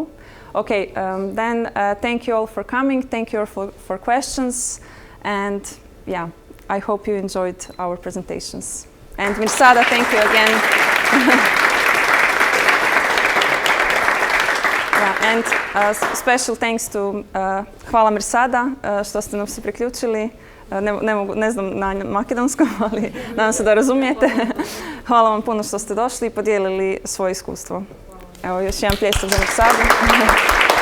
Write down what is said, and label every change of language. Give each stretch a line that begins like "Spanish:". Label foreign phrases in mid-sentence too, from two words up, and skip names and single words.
English: Okay, then thank you all for coming. Thank you all for questions. And yeah, I hope you enjoyed our presentations. And Mirsada, thank you again. And special thanks to
Bosnian: hvala Mirsada što ste nam se priključili. Ne znam na makedonskom, ali nadam se da razumijete. Hvala vam puno što ste došli i podijelili svoje iskustvo. Evo još jedan pljesak za Mirsadu.